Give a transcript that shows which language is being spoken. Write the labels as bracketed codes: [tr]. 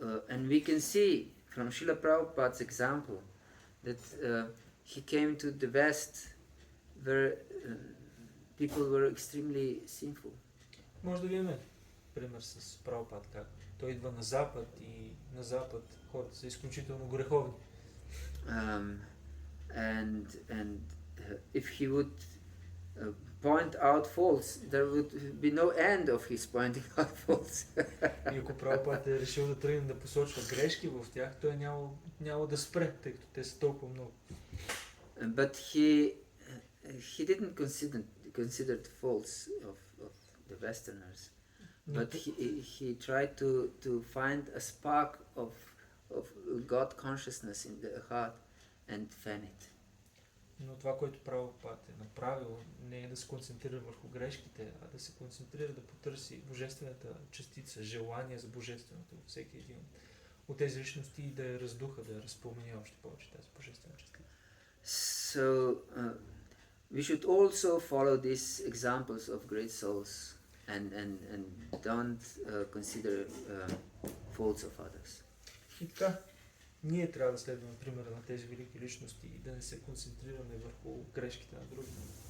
[en] And we can see from Srila Prabhupada's example that he came to the West where people were extremely sinful. [bg] Може да видим пример с Прабхупад, как той идва на Запад и на Запад хората са изключително греховни. [en] And if he would point out faults, there would be no end of his pointing out faults. [bg] И ако Прабхупад е решил да тръгне да посочва грешки в тях, той няма да спре, тъй като те са толкова много. [en] But he didn't consider the faults of the Westerners, but he tried to find a spark of God consciousness in the heart and fan it. [bg] Но това, което Прабхупад е направил, не е да се концентрира върху грешките, а да се концентрира да потърси божествената частица, желание за божественото във всеки един от тези личности и да я раздуха, да я разпомени още повече тази божествена частица. [en] So we should also follow these examples of great souls and don't consider faults of others. [bg] И така, ние трябва да следваме примера на тези велики личности и да не се концентрираме върху грешките на другите.